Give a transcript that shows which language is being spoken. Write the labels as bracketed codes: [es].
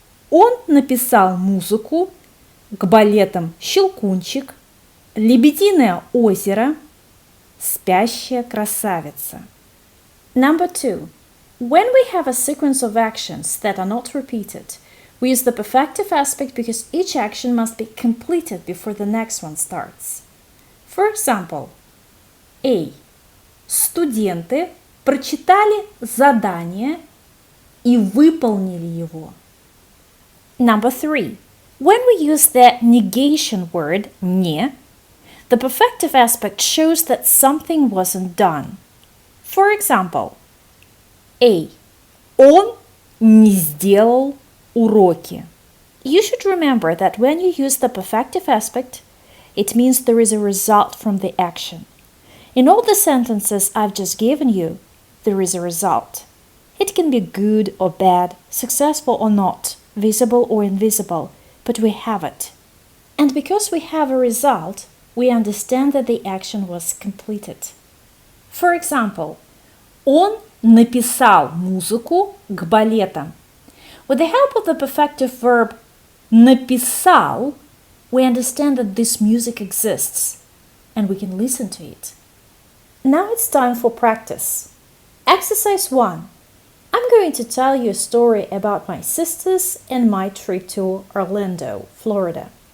[ru] Он написал музыку к балетам «Щелкунчик», «Лебединое озеро», «Спящая красавица». [en] Number 2. When we have a sequence of actions that are not repeated, we use the perfective aspect because each action must be completed before the next one starts. For example, A. [ru] Студенты прочитали задание и выполнили его. [en] Number 3. When we use the negation word «не», the perfective aspect shows that something wasn't done. For example, A. [ru] Он не сделал уроки. [en] You should remember that when you use the perfective aspect, it means there is a result from the action. In all the sentences I've just given you, there is a result. It can be good or bad, successful or not, visible or invisible, but we have it. And because we have a result, we understand that the action was completed. For example, [ru] он написал музыку к балетам. [en] With the help of the perfective verb написал, we understand that this music exists and we can listen to it. Now it's time for practice. Exercise 1. I'm going to tell you a story about my sisters and my trip to Orlando, Florida.